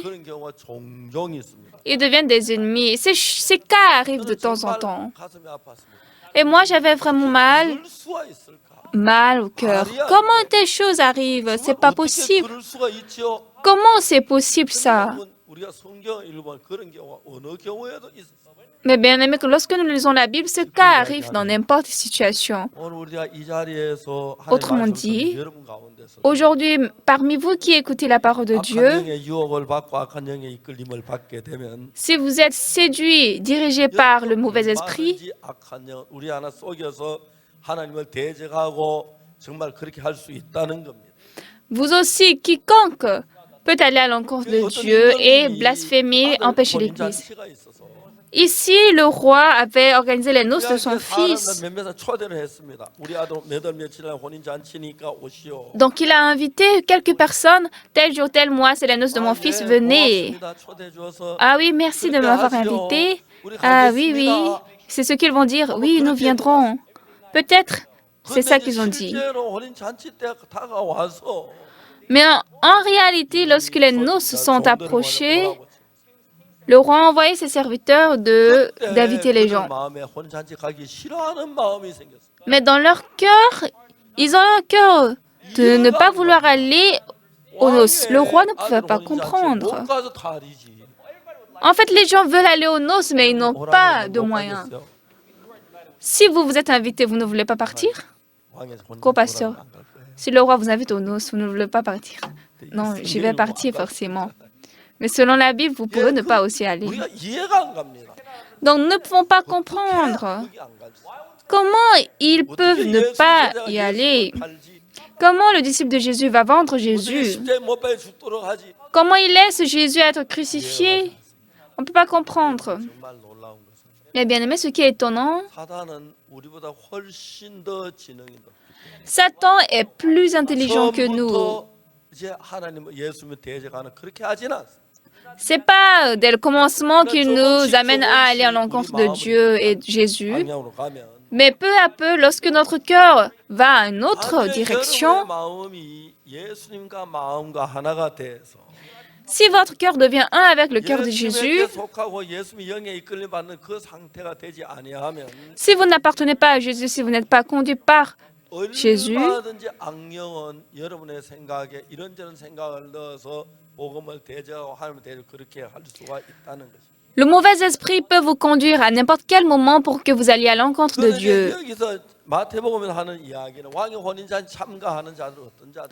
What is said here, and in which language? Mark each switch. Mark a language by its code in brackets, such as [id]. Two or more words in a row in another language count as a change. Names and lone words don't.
[ko] 그런 경우가 종종 있습니다. [fr] ils deviennent des ennemis. Ces cas arrivent de temps en temps. [ko] 가슴이 아팠습니다. [fr] Et moi, j'avais vraiment [ko] 그럴 수가 있을까? [fr] mal au cœur. Comment telle chose arrive? C'est pas [ko] 어떻게 [fr] possible. [ko] 그럴 수가 있죠? [fr] Comment c'est possible ça? [ko] 여러분, 우리가 성경 읽으면 그런 경우가 어느 경우에도 있어요. [fr] Mais bien aimé, que lorsque nous lisons la Bible, ce cas arrive dans n'importe quelle situation. [ko] 오늘 우리가 이 자리에서 [fr] Autrement [ko] 하나님의 [fr] dit, [ko] 말씀을 여러분 가운데서 [fr] Aujourd'hui, parmi vous qui écoutez la parole de [ko] 악한 [fr] Dieu, [ko] 영의 유혹을 받고 악한 영의 이끌림을 받게 되면 [fr] si vous êtes séduit, dirigé par le mauvais esprit, [ko] 얼마든지 악한 영 우리 하나 속여서 하나님을 대적하고 정말 그렇게 할 수 있다는 겁니다. [fr] vous aussi, quiconque peut aller à l'encontre de Dieu et blasphémer, empêcher l'Église. [ko] 잔치가 있어서 [fr] Ici, le roi avait organisé les noces de son fils. [ko] 사람들 몇몇 초대를 했습니다. 우리 아들 몇월 며칠 날 혼인 잔치니까 오시오. [fr] Donc, il a invité quelques personnes. Tel jour, tel mois, c'est les noces de mon fils. Venez. [ko] 고맙습니다. 초대해 주어서 [fr] Ah oui, merci de m'avoir invité. Ah oui, oui. C'est ce qu'ils vont dire. Oui, nous viendrons. Peut-être, c'est ça qu'ils ont dit. [ko] 실제로 혼인 잔치 때 다가와서 [fr] Mais en réalité, lorsque les noces sont approchées, le roi a envoyé ses serviteurs d'inviter les gens. [ko] 마음에 혼인 잔치 가기 싫어하는 마음이 생겼어요. [fr] Mais dans leur cœur, ils ont un cœur de ne pas vouloir aller aux noces. Le roi ne pouvait pas comprendre. [ko] 못 가서 탈이지. [fr] En fait, les gens veulent aller aux noces, mais ils n'ont pas de moyens. Si vous vous êtes invité, vous ne voulez pas partir? Co-pasteur, si le roi vous invite aux noces, vous ne voulez pas partir? Non, j'y vais partir forcément. Mais selon la Bible, vous pouvez ne pas aussi aller. [ko] 우리가 이해가 안 갑니다. [fr] Donc, nous ne pouvons pas comprendre [ko] 여기 안 가지. [fr] comment ils peuvent ne pas y aller. Comment le disciple de Jésus va vendre [ko] 어떻게 [fr] Jésus? [ko] 십자가에 못 박혀 죽도록 하지? [fr] Comment il laisse Jésus être crucifié? On ne peut pas comprendre. [ko] 정말 놀라운 것은 [fr] Mais bien aimé, ce qui est étonnant, [ko] 사단은 우리보다 훨씬 더 지능이 높기 때문에 [fr] Satan est plus intelligent que nous. [ko] 처음부터 이제 하나님 예수님을 대적하는 그렇게 하지는 않습니다. [fr] C'est pas dès le commencement qu'il nous amène à aller à l'encontre de Dieu et de Jésus, [ko] 방향으로 가면 [fr] mais peu à peu, lorsque notre cœur va à une autre [ko] 완전히 [fr] direction, [ko] 여러분의 마음이 예수님과 마음과 하나가 돼서 [fr] Si votre cœur devient un avec le cœur de Jésus, [ko] 예수님에게 속하고 예수님의 영에 이끌림 받는 그 상태가 되지 아니하면 [fr] si vous n'appartenez pas à Jésus, si vous n'êtes pas conduit par Jésus, [ko] 얼마든지 악령은 여러분의 생각에 이런저런 생각을 넣어서 복음을 대적하고 하나님을 대적 그렇게 할 수가 있다는 것입니다. [fr] le mauvais esprit peut vous conduire à n'importe quel moment pour que vous alliez à l'encontre de [ko] 그런데 [fr] Dieu. [ko] 여기서 마태복음에서 하는 이야기는 왕의 혼인잔치 참가하는 자들 어떤 자들?